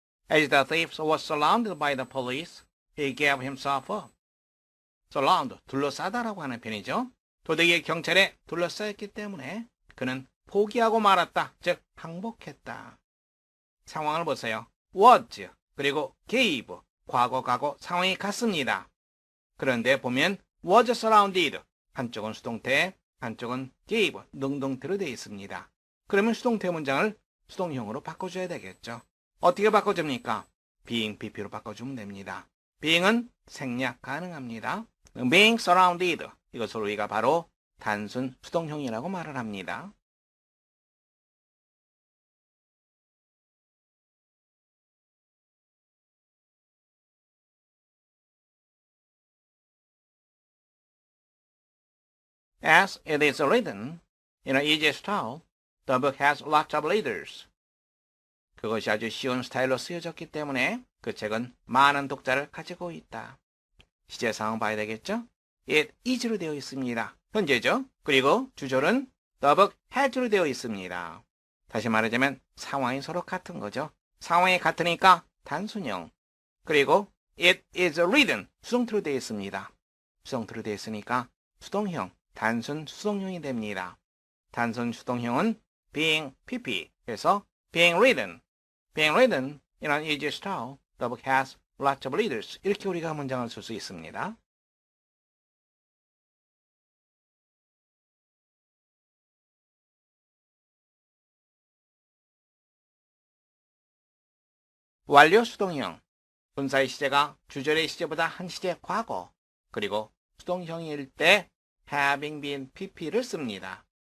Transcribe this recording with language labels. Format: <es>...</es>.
<en>As the thief was surrounded by the police, he gave himself up.</en> <ko>surround, 둘러싸다라고 하는 편이죠. 도둑이 경찰에 둘러싸였기 때문에 그는 포기하고 말았다, 즉 항복했다. 상황을 보세요. was, 그리고 gave, 과거 가고 상황이 같습니다. 그런데 보면 was surrounded, 한쪽은 수동태, 한쪽은 gave, 능동태로 되어 있습니다. 그러면 수동태 문장을 수동형으로 바꿔줘야 되겠죠. 어떻게 바꿔줍니까? being, pp로 바꿔주면 됩니다. being은 생략 가능합니다. being surrounded, 이것을 우리가 바로 단순 수동형이라고 말을 합니다.</ko> <en>As it is written in an easy style, the book has lots of leaders.</en> <ko>그것이 아주 쉬운 스타일로 쓰여졌기 때문에 그 책은 많은 독자를 가지고 있다. 시제 상황 봐야 되겠죠? It is로 되어 있습니다. 현재죠? 그리고 주절은</ko> <en>the book has</en> <ko>로 되어 있습니다. 다시 말하자면 상황이 서로 같은 거죠. 상황이 같으니까 단순형. 그리고</ko> <en>it is written,</en> <ko>수동태로 되어 있습니다. 수동태로 되어 있으니까 수동형, 단순 수동형이 됩니다. 단순 수동형은</ko> <en>being pp,</en> <ko>그래서</ko> <en>being written in an easy style, the book has lots of readers.</en> <ko>이렇게 우리가 문장을 쓸 수 있습니다. 완료 수동형, 분사의 시제가 주절의 시제보다 한 시제 과거, 그리고 수동형일 때 having been pp를 씁니다.</ko>